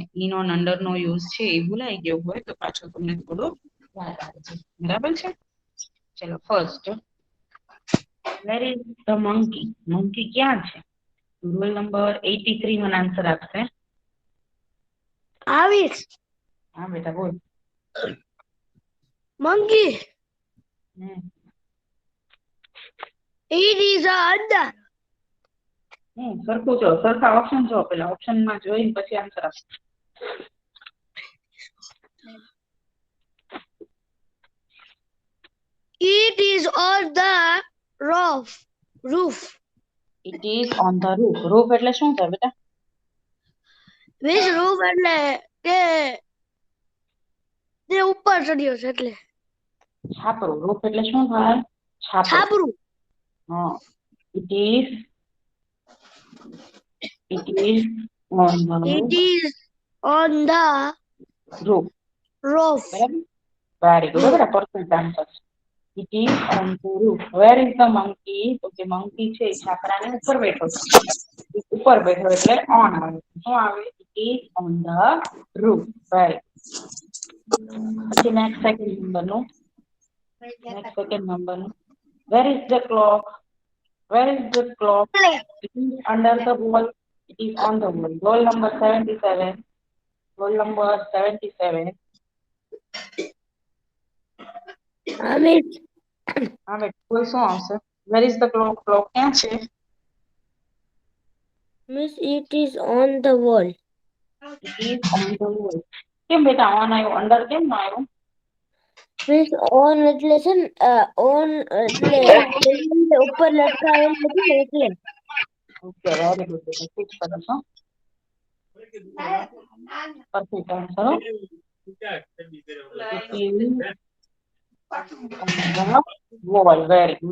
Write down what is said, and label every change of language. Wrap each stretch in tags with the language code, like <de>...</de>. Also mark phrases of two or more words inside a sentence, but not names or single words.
<en>in on under</en> <gu>નો યુઝ છે એ ભૂલાઈ ગયો હોય તો પાછું તમને થોડું યાદ આવી જાય. બરાબર છે, ચલો ફર્સ્ટ,</gu> <en>where is the monkey?</en> <gu>મંકી ક્યાં છે?</gu> <en>roll number 83</en> <gu>મને આન્સર આપશે. આવીશ. હા બેટા બોલ.</gu> <en>Monkey. It is under.</en> <gu>સરખું જો, સરખા ઓપ્શન જો, પેલા ઓપ્શન માં જોઈને પછી આન્સર આપો.</gu> <en>It is on the roof. It is on the roof. Roof</en> <gu>એટલે શું થાય બેટા?</gu> <en>Which roof</en> <gu>એટલે કે તે ઉપર ચડ્યો છે એટલે. છાપરું. roof એટલે શું થાય? છાપરું. હા.</gu> <en>It is on the It is on the roof. roof.</en> <gu>બરાબર,</gu> <en>very good.</en> <gu>બરાબર,</gu> <en>perfect answer. It is on the roof. Where is the monkey?</en> <gu>તો કે monkey છે છાપરાની ઉપર બેઠો છે. ઉપર બેઠો એટલે on આવે. શું આવે?</gu> <en>It is on the roof.</en> <gu>વેરી. પછી</gu> <en>next second</en> <gu>નંબરનું.</gu> <en>Where is the clock? Where is the clock? It is under the wall. It is on the wall. Roll number 77. Roll number 77. Amit.</en> <gu>હા બેટા બોલ, શું આવશે?</gu> <en>Where is the clock? Clock</en> <gu>ક્યાં છે?</gu> <en>Miss, it is on the wall. It is on the wall.</en> <gu>કેમ બેટા on આવ્યો? અંદર કેમ ના આવ્યો? Miss, on એટલે છે ને on એટલે ઉપર લટકાવેલું હતું ને એટલે. ઓકે,</gu> <en>very good</en> <gu>બેટા, ઠીક સરસ હો.</gu> <en>perfect answer</en> <gu>હો.</gu> <en>wall. very good.</en>